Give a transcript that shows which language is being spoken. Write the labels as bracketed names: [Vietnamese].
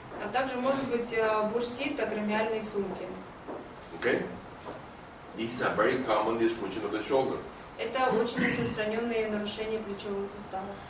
[Russian] А также может быть бурсит акромиальной сумки. [English] Okay? This is a very common dysfunction of the shoulder. [Russian] Это очень распространенные нарушения плечевого сустава.